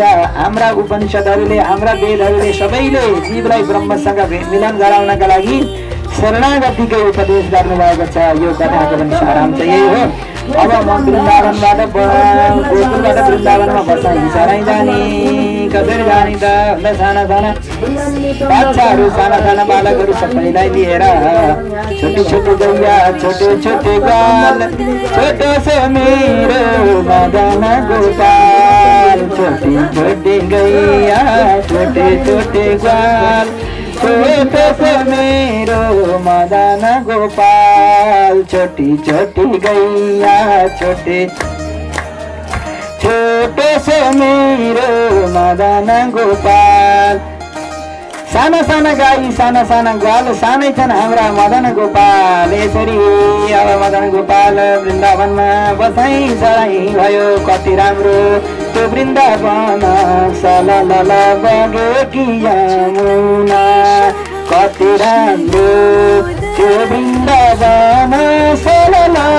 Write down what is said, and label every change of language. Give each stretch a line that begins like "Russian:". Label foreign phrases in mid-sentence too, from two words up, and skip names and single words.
Nepali: हाम्रा उपनिषदहरूले हाम्रा वेदहरूले सबैले जीवलाई ब्रह्मसँग मिलन गराउनका लागि शरणागतिकै उपदेश गर्नुभएको छ। यो कथाको पनि सारांश यही हो। अब म वृन्दावनबाट गोकुलबाट वृन्दावनमा बसाइ सराइ जाने, कसरी जाने त भन्दा साना साना बाच्छाहरू साना साना बालकहरू सबैलाई लिएर छोटे
Hindi: छोटे गैया छोटे छोटे ग्वाल, छोटो से मेरो मदन गोपाल, छोटे छोटे गैया छोटे छोटे ग्वाल, छोटे से मेरो मदन गोपाल, छोटी छोटी गैया छोटे छोटे से मेरो मदन गोपाल।
Nepali: साना साना गाई साना साना ग्वाल सानै छन् हाम्रा मदन गोपाल। यसरी अब मदन गोपाल वृन्दावनमा बसाइ सराइ भयो। कति राम्रो त्यो वृन्दावन सलल बगेकी यमुना, कति राम्रो त्यो वृन्दावन सलल